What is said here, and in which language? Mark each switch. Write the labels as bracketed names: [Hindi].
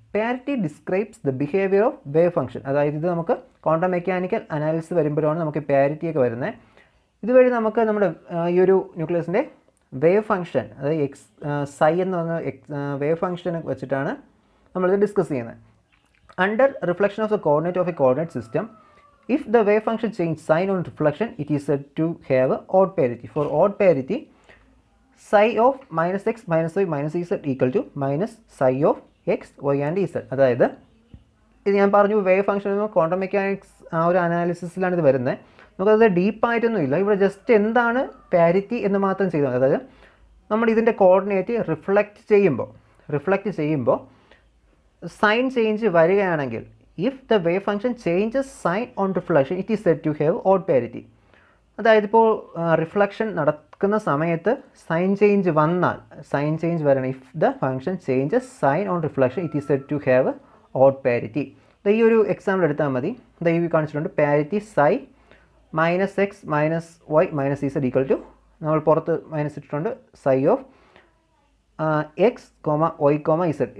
[English] Parity describes the behaviour of wave function. [Malayalam] അതായത് ഇത് നമുക്ക് ക്വാണ്ടം മെക്കാനിക്കൽ അനാലിസിസ് വരുമ്പോഴാണ് നമുക്ക് പാരിറ്റിയൊക്കെ വരുന്നത്. ഇതുവഴി നമുക്ക് നമ്മുടെ ഈ ഒരു ന്യൂക്ലിയസിൻ്റെ വേവ് ഫംഗ്ഷൻ, അതായത് സൈ എന്ന് പറഞ്ഞ വേവ് ഫംഗ്ഷൻ വെച്ചിട്ടാണ് നമ്മളിത് ഡിസ്കസ് ചെയ്യുന്നത്. [English] Under reflection of the coordinate of a coordinate system, if the wave function change sign on reflection, it is said to have odd parity. For odd parity, psi of minus x minus y minus z equal to minus psi of x, y and z. [Malayalam] അതായത് ഇത് ഞാൻ പറഞ്ഞു wave function quantum mechanics ആ ഒരു അനാലിസിസിലാണ് ഇത് വരുന്നത്. നമുക്കത് ഡീപ്പായിട്ടൊന്നും ഇല്ല, ഇവിടെ ജസ്റ്റ് എന്താണ് പാരിറ്റി എന്ന് മാത്രം ചെയ്താൽ മതി. അതായത് നമ്മൾ ഇതിൻ്റെ കോർഡിനേറ്റ് റിഫ്ലക്റ്റ് ചെയ്യുമ്പോൾ സൈൻ ചേഞ്ച് വരികയാണെങ്കിൽ, [English] if the wave function changes sign on reflection, it is said to have odd parity. [Malayalam] അതായത് ഇപ്പോൾ റിഫ്ലക്ഷൻ നടക്കുന്ന സമയത്ത് സൈൻ ചേഞ്ച് വരണം, [English] If the function changes sign on reflection it is said to have odd parity. [Malayalam] ഈ ഒരു example എടുത്താൽ മതി. ഈ കാണിച്ചിട്ടുണ്ട് parity psi minus X minus Y minus Z equal to, നമ്മൾ പുറത്ത് മൈനസ് ഇട്ടിട്ടുണ്ട്, psi of X comma Y comma Z.